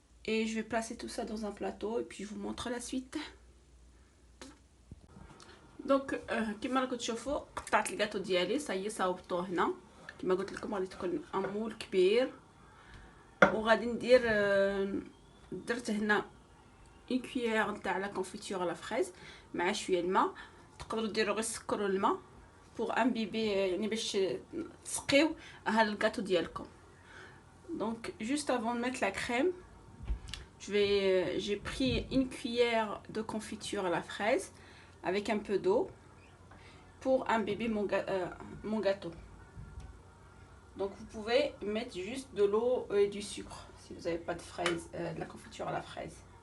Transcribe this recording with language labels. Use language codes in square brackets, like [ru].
[fr] Et je vais placer tout ça dans un plateau et puis je vous montre la suite. [ar] دونك كما راكم تشوفوا قطعت الجاتو ديالي صايي صاوبطوه هنا. كما قلت لكم غادي تكون امول كبير وغادي ندير درت هنا اون كويير نتاع لا كونفيتور لا فريز مع شويه الماء. تقدروا ديروا غير السكر والماء بوغ ان بيبي يعني باش تسقيو هذا الجاتو ديالكم. [fr] دونك جوست افون دو ميتر لا كريم j'ai pris une cuillère de confiture à la fraise avec un peu d'eau pour imbiber mon gâteau. Donc vous pouvez mettre juste de l'eau et du sucre si vous n'avez pas de fraise, de la confiture à la fraise.